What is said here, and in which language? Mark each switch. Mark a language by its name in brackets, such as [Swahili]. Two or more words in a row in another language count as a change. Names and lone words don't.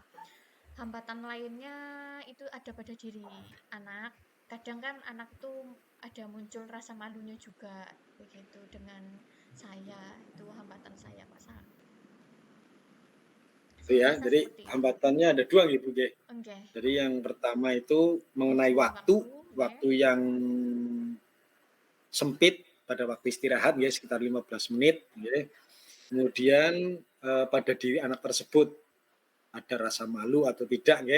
[Indonesian] Hambatan lainnya itu ada pada diri anak. Kadang kan anak itu ada muncul rasa malunya juga begitu dengan saya. Itu hambatan saya Pak Sa. Itu ya. Saya rasa Jadi seperti itu. hambatannya ada dua nggih Bu nggih. Oke. Jadi yang pertama itu mengenai waktu Waktu, yang sempit pada waktu istirahat ya sekitar 15 menit ya. Kemudian pada diri anak tersebut ada rasa malu atau tidak ya.